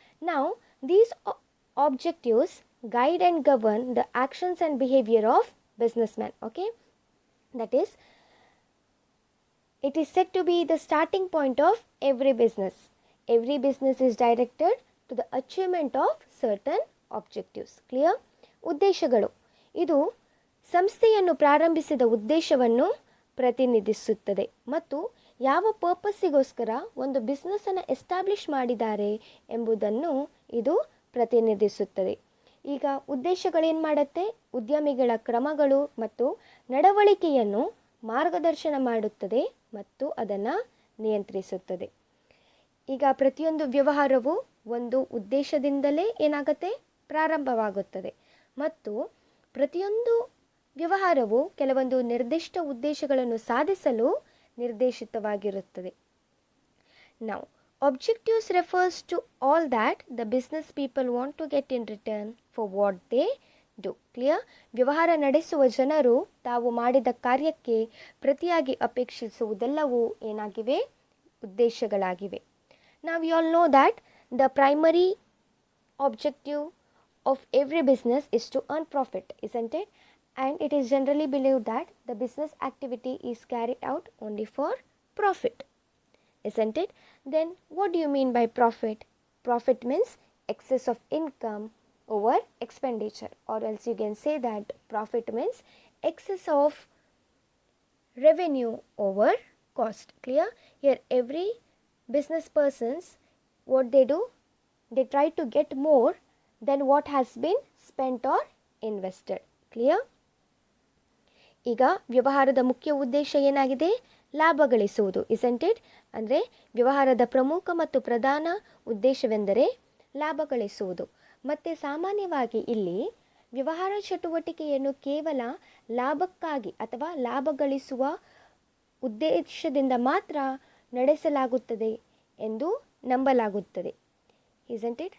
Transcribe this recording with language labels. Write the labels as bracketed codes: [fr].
[en] Now, these objectives guide and govern the actions and behavior of businessmen. Okay, that is, it is said to be the starting point of every business. Every business is directed to the achievement of certain objectives. Clear? [kn] ಉದ್ದೇಶಗಳು ಇದು ಸಂಸ್ಥೆಯನ್ನು ಪ್ರಾರಂಭಿಸಿದ ಉದ್ದೇಶವನ್ನು ಪ್ರತಿನಿಧಿಸುತ್ತದೆ ಮತ್ತು ಯಾವ ಪರ್ಪಸ್ಸಿಗೋಸ್ಕರ ಒಂದು ಬಿಸ್ನೆಸ್ಸನ್ನು establish ಮಾಡಿದ್ದಾರೆ ಎಂಬುದನ್ನು ಇದು ಪ್ರತಿನಿಧಿಸುತ್ತದೆ. ಈಗ ಉದ್ದೇಶಗಳೇನು ಮಾಡುತ್ತೆ? ಉದ್ಯಮಿಗಳ ಕ್ರಮಗಳು ಮತ್ತು ನಡವಳಿಕೆಯನ್ನು ಮಾರ್ಗದರ್ಶನ ಮಾಡುತ್ತದೆ ಮತ್ತು ಅದನ್ನು ನಿಯಂತ್ರಿಸುತ್ತದೆ. ಈಗ ಪ್ರತಿಯೊಂದು ವ್ಯವಹಾರವು ಒಂದು ಉದ್ದೇಶದಿಂದಲೇ ಏನಾಗುತ್ತೆ? ಪ್ರಾರಂಭವಾಗುತ್ತದೆ ಮತ್ತು ಪ್ರತಿಯೊಂದು ವ್ಯವಹಾರವು ಕೆಲವೊಂದು ನಿರ್ದಿಷ್ಟ ಉದ್ದೇಶಗಳನ್ನು ಸಾಧಿಸಲು ನಿರ್ದೇಶಿತವಾಗಿರುತ್ತದೆ. [en] Now, objectives refers to all that the business people want to get in return for what they do. Clear? [kn] ವ್ಯವಹಾರ ನಡೆಸುವ ಜನರು ತಾವು ಮಾಡಿದ ಕಾರ್ಯಕ್ಕೆ ಪ್ರತಿಯಾಗಿ ಅಪೇಕ್ಷಿಸುವುದೆಲ್ಲವೂ ಏನಾಗಿವೆ? ಉದ್ದೇಶಗಳಾಗಿವೆ. [en] Now, we all know that the primary objective of every business is to earn profit, isn't it? And it is generally believed that the business activity is carried out only for profit, isn't it? Then what do you mean by profit? Profit means excess of income over expenditure, or else you can say that profit means excess of revenue over cost. Clear? Here every business persons, what they do, they try to get more than what has been spent or invested. Clear? [kn] ಈಗ ವ್ಯವಹಾರದ ಮುಖ್ಯ ಉದ್ದೇಶ ಏನಾಗಿದೆ? ಲಾಭ ಗಳಿಸುವುದು, [en] isn't it? [kn] ಅಂದರೆ ವ್ಯವಹಾರದ ಪ್ರಮುಖ ಮತ್ತು ಪ್ರಧಾನ ಉದ್ದೇಶವೆಂದರೆ ಲಾಭ ಗಳಿಸುವುದು. ಮತ್ತು ಸಾಮಾನ್ಯವಾಗಿ ಇಲ್ಲಿ ವ್ಯವಹಾರ ಚಟುವಟಿಕೆಯನ್ನು ಕೇವಲ ಲಾಭಕ್ಕಾಗಿ ಅಥವಾ ಲಾಭ ಗಳಿಸುವ ಉದ್ದೇಶದಿಂದ ಮಾತ್ರ ನಡೆಸಲಾಗುತ್ತದೆ ಎಂದು ನಂಬಲಾಗುತ್ತದೆ, [en] isn't it?